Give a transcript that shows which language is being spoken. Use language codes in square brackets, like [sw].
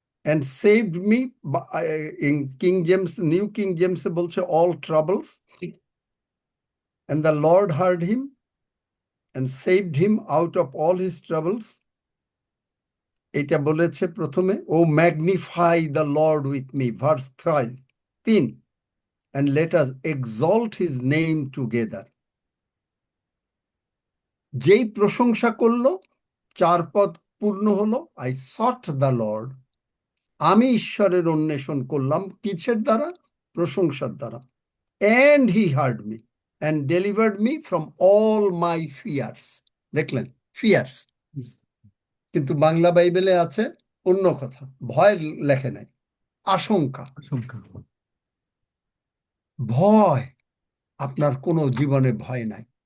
[en] and saved me in King James, New King James [bn] বলছে [en] all troubles, and the Lord heard him and saved him out of all his troubles. [bn] এটা বলেছে প্রথমে, [en] O magnify the Lord with me, verse 3, and let us exalt his name together. [bn] যেই প্রশংসা করলো 4 পদ পূর্ণ হলো, [en] I sought the Lord, [bn] আমি ঈশ্বরের অন্বেষণ করলাম, কিসের দ্বারা? প্রশংসার দ্বারা। [en] And he heard me and delivered me from all my fears. [bn] দেখলেন, ফিয়ার্স, কিন্তু বাংলা বাইবেলে আছে অন্য কথা, ভয় লেখে নাই, আশঙ্কা। আশঙ্কা। ভয়, আপনার কোনো জীবনে ভয় নাই।